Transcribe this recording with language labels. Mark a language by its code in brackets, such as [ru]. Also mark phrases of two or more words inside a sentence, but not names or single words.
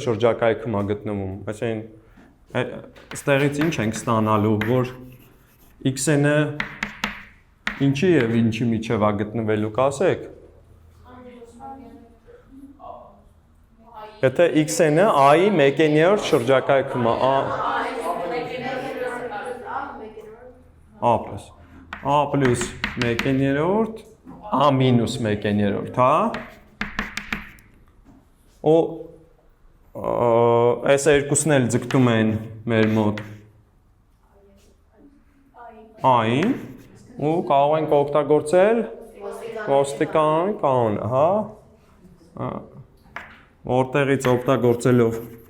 [hy] շրջակայքում է գտնվում, այսինքն ստեղից ինչ ենք ստանալու, որ x-ը ինչի եւ ինչի միջև է գտնվելու, կասեք։ Եթե x-ը i-ի 1/3 շրջակայքում է, [en] a plus 1/3, a minus 1/3, [hy] հա։ Ու այս երկուսն էլ ձգտում են մեր մոտ i-ին ու կարող ենք օգտագործել ոստիկան կանոնը, հա, որտեղից օգտագործելով